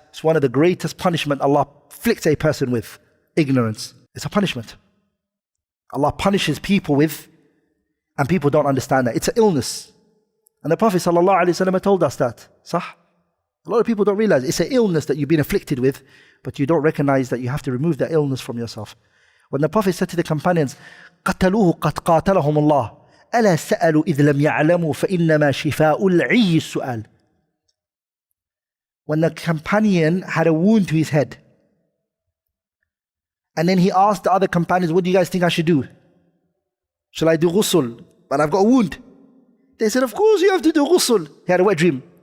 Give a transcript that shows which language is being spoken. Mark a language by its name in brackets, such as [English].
[English] It's one of the greatest punishment Allah afflicts a person with. Ignorance. It's a punishment. Allah punishes people with, and people don't understand that. It's an illness. And the Prophet ﷺ told us that. Sah? A lot of people don't realize it's an illness that you've been afflicted with, but you don't recognize that you have to remove that illness from yourself. When the Prophet said to the companions, [Arabic] قَتَلُوهُ قَدْ قَاتَلَهُمُ اللَّهُ أَلَا سَأَلُوا إِذْ لَمْ يَعْلَمُوا فَإِنَّمَا شِفَاءُ الْعِيِّ السُّؤَالِ. [English] When the companion had a wound to his head, and then he asked the other companions, what do you guys think I should do? Shall I do ghusl? But I've got a wound. They said, of course you have to do ghusl. He had a wet dream.